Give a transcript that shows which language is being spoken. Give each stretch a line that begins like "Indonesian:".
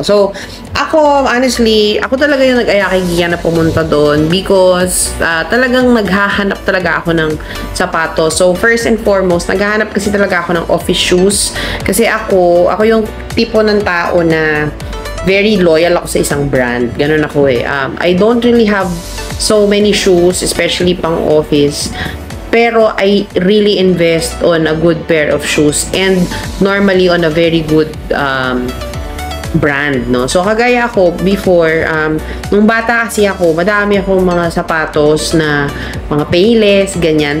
Filipino: So, ako, honestly, ako talaga yung nag-aya kay Gian na pumunta doon because talagang naghahanap talaga ako ng sapatos. So,
English: first and foremost,
Filipino: naghahanap kasi talaga ako ng office shoes. Kasi ako yung tipo ng tao na
English: very loyal
Filipino: ako sa isang brand. Ganun ako eh.
English: I don't really have so many shoes, especially pang office. Pero I really invest on a good pair of shoes and normally on a very good brand, no?
Filipino: So, kagaya ako, before, nung bata kasi ako, madami akong mga sapatos na mga Payless, ganyan.